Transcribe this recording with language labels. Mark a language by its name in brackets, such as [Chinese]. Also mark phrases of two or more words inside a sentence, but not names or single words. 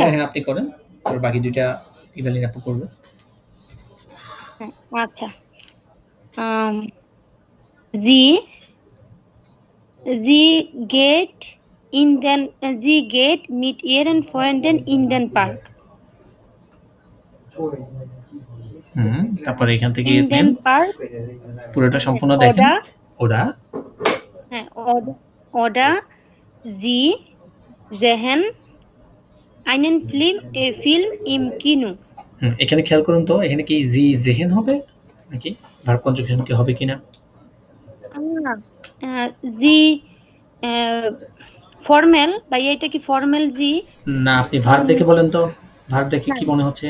[Bangla] হ্যাঁ হ্যাঁ আপনি করেন, আর বাকি দুইটা ইভালিন আপু করবে। হ্যাঁ, আচ্ছা। [German] Sie geht meet ihren Freunden in den Park. [Bangla] তারপরে এখান থেকে [German] In [Bangla] নেন, [German] den Park. [Bangla] পুরোটা সম্পূর্ণ দেখেন। ওরা হ্যাঁ, [German] oder sie sehen einen Film im Kino. [Bangla] এখানে খেয়াল করুন তো, এখানে কি [German] sie sehen [Bangla] হবে নাকি ভার্ব কনজুগেশন কি হবে কিনা? জি ফর্মাল, ভাইয়া এটা কি ফর্মাল জি? না, আপনি ভার্ব দেখে বলেন তো, ভার্ব দেখে কি মনে হচ্ছে?